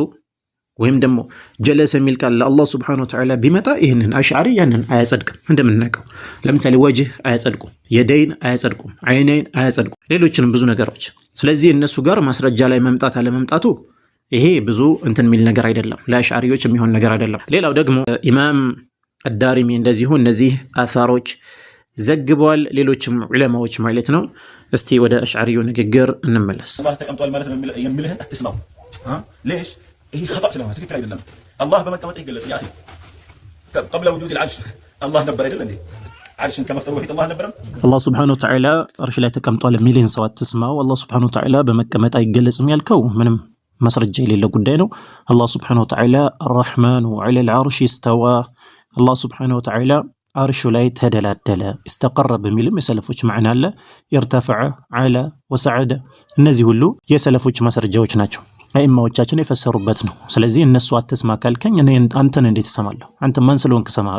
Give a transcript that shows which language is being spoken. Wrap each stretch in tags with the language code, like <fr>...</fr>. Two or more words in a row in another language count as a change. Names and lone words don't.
<am>ወይም ደግሞ ጀለሰ የሚል ቃል ለአላህ</am> <ar>سبحانه وتعالى</ar> <am>ቢመጣ ይህንን አሽዓሪ ያንን አያጸድቅም። እንደምናውቀው ለምሳሌ ወጅህ አያጸድቁም፣ የደይን አያጸድቁም፣ አይነይን አያጸድቁም፣ ሌሎችንም ብዙ ነገሮች። ስለዚህ እነሱ ጋር ማስረጃ ላይ መምጣት አለመምጣቱ ይሄ ብዙ እንትን የሚል ነገር አይደለም፣ ለአሽዓሪዎች የሚሆን ነገር አይደለም። ሌላው ደግሞ ኢማም አዳሪሚ እንደዚሁ እነዚህ አሳሮች ዘግበዋል፣ ሌሎችም ዑለማዎች ማለት ነው። እስቲ ወደ አሽዓሪው ንግግር እንመለስ። አላህ ተቀምጧል ማለት ነው የሚልህን አትስማው። ليش ይሄ خطأ ስለሆነ ትክክል አይደለም። አላህ በመቀመጥ ይገለጽ ያ</am> <ar>قبل وجود العرش الله</ar> <am>ነበር አይደል እንዴ? عرشን ከመፍጠሩ በፊት አላህ ነበረም። አላህ</am> <ar>سبحانه وتعالى</ar> <am>አርሽ ላይ ተቀምጧል የሚልህን ሰው አትስማው። አላህ</am> <ar>سبحانه وتعالى</ar> <am>በመቀመጥ አይገለጽም ያልከው ምንም ማስረጃ የሌለ ጉዳይ ነው። አላህ</am> <ar>سبحانه وتعالى الرحمن على العرش استوى</ar> <am>አላህ</am> <ar>سبحانه وتعالى</ar> <am>አርሹ ላይ ተደላደለ ኢስተቀረ በሚልም የሰለፎች ማዕና አለ።</am> <ar>ارتفع، علا وصعد</ar> <am>እነዚህ ሁሉ የሰለፎች ማስረጃዎች ናቸው። አኢማዎቻችን የፈሰሩበት ነው። ስለዚህ እነሱ አትስማ ካልከኝ እኔ አንተን እንዴት እሰማለሁ? አንተ ማን ስለሆንክ እሰማለሁ?</am>